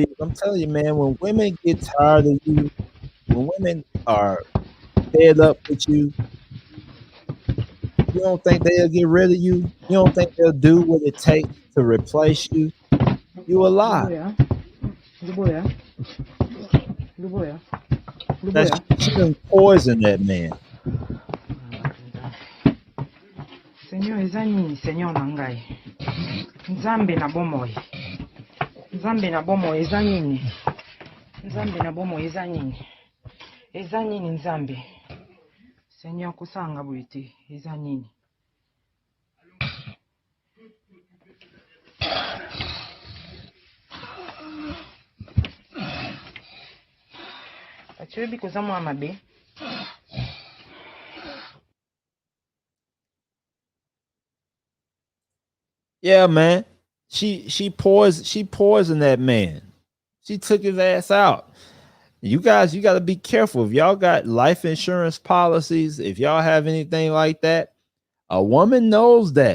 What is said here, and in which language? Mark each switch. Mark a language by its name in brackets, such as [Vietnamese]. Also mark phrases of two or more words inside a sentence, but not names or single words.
[English] I'm telling you, man, when women get tired of you, when women are fed up with you don't think they'll get rid of you? You don't think they'll do what it takes to replace you? You a lie. Now she done poisoned that man. [Lingala] Seigneur eza nini Seigneur na ngai? Nzambe na bomoi. Nzambe na bomoi eza nini? Nzambe na bomoi eza nini? Eza nini Nzambe? Seigneur kosanga boye te, eza nini? Achoyebi koza mwa mabe. [English] Yeah, man. She poisoned that man. She took his ass out. You guys, you got to be careful. If y'all got life insurance policies, if y'all have anything like that, a woman knows that.